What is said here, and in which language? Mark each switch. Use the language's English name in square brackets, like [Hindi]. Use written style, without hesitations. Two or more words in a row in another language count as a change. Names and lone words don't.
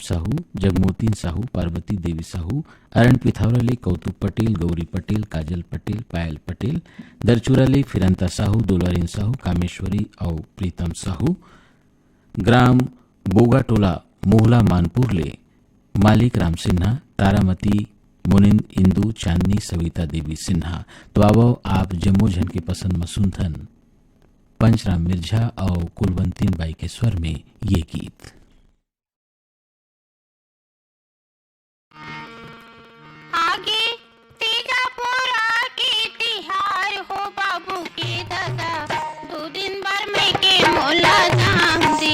[Chhattisgarhi] साहू, जगमोतीन साहू, पार्वती देवी साहू, अरण पिथौरा ले कौतुक पटेल, गौरी पटेल, काजल पटेल, पायल पटेल, दरचूरा ले फिरंता साहू, दुलारीन साहू, कामेश्वरी और प्रीतम साहू, ग्राम बोगा टोला मोहला मानपुर ले मालिक राम सिन्हा, तारामती, मुनिंद, इंदू, चांदनी, सविता देवी सिन्हा। तो आवो आप जम्मू झन के पसंद मसूनथन पंचराम मिर्झा और कुलवंतीन बाई के स्वर में ये गीत। आगे तीजा पोरा के तिहार हो बाबू के दादा, 2 दिन बर में के मोला जाम दे,